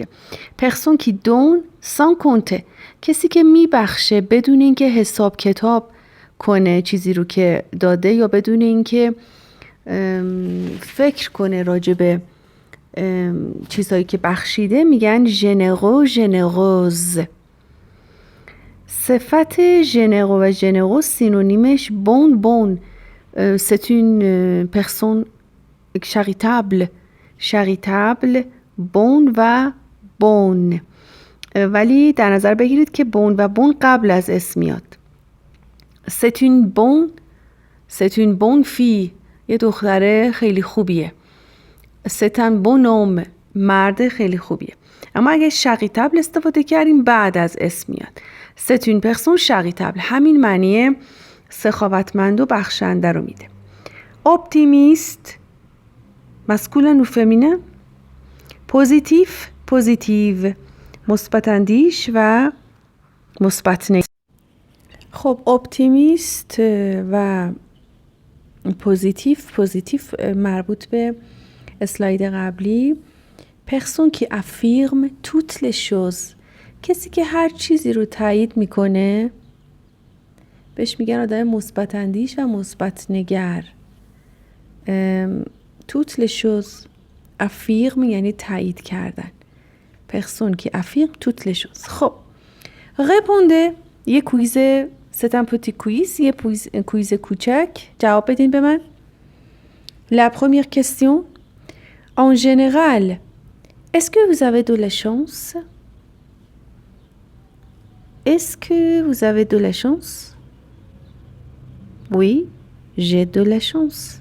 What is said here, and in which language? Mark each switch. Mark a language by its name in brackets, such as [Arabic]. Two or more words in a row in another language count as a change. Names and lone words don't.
[French] personne qui donne sans compter [Persian] کسی که میبخشه بدون اینکه حساب کتاب کنه چیزی رو که داده یا بدون اینکه فکر کنه راجبه چیزهایی که بخشیده میگن ژنرو، ژنروز. صفت ژنرو و ژنروز سینونیمش [French] bon bonne. c'est une personne charitable. charitable bon et bonne. [Persian] ولی در نظر بگیرید که [French] bon et bonne [Persian] قبل از اسم میاد. [French] c'est une bonne fille. [Persian] یه دختره خیلی خوبیه. [French] c'est un bon homme. [Persian] مرد خیلی خوبیه. اما اگه charitable استفاده کردیم بعد از اسم میاد. [French] c'est une personne charitable. [Persian] همین معنی سخاوتمند و بخشنده رو میده. [French] optimiste masculin ou féminin. positif, positive [Persian] مثبت اندیش و مثبت نگرش. خب اپتیمیست و پوزیتیف مربوط به اسلاید قبلی. [French] personne qui affirme toutes les choses. [Persian] کسی که هر چیزی رو تایید میکنه بهش میگن آدم مثبت اندیش و مثبت نگر. [French] toutes les choses افیرم [Persian] یعنی تایید کردن. [French] personne qui affirme toutes les choses. [Persian] خب répondez. یه کویز c'est un petit quiz. یه کویز کوچک. جواب بدین به من. [French] La première question. En général, est-ce que vous avez de la chance? Est-ce que vous avez de la chance? Oui, j'ai de la chance.